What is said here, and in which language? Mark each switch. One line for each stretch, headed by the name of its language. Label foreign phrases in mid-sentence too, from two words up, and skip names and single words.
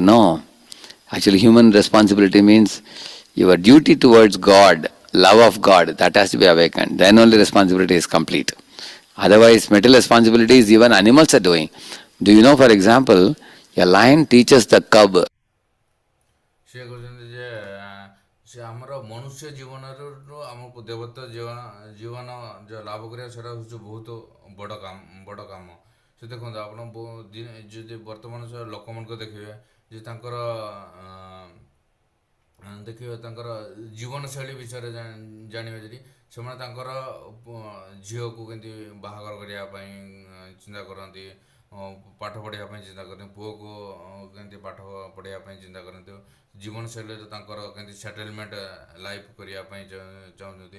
English: No. Actually, human responsibility means your duty towards God, love of God, that has to be awakened. Then only responsibility is complete. Otherwise, material responsibilities even animals are doing. Do you know, for example, a lion teaches the cub.
Odia: ସେ କହୁଛନ୍ତି ଯେ ସେ ଆମର ମନୁଷ୍ୟ ଜୀବନରୁ ଆମକୁ ଦେବତ୍ୱ ଜୀବନ ଲାଭ କରିବା, ସେଇଟା ହେଉଛି ବହୁତ ବଡ଼ କାମ। ସେ ଦେଖନ୍ତୁ ଆପଣ ଯଦି ବର୍ତ୍ତମାନ ଲୋକମାନଙ୍କୁ ଦେଖିବେ ଯେ ତାଙ୍କର ଜୀବନଶୈଳୀ ବିଷୟରେ ଜାଣିବେ ଯଦି, ସେମାନେ ତାଙ୍କର ଝିଅକୁ କେମିତି ବାହାଘର କରିବା ପାଇଁ ଚିନ୍ତା କରନ୍ତି, ପାଠ ପଢ଼ିବା ପାଇଁ ଚିନ୍ତା କରନ୍ତି, ପୁଅକୁ କେମିତି ପାଠ ପଢ଼ିବା ପାଇଁ ଚିନ୍ତା କରନ୍ତି, ଜୀବନଶୈଳୀରେ ତାଙ୍କର କେମିତି
English: settlement life
Odia: କରିବା ପାଇଁ ଚାହୁଁଛନ୍ତି।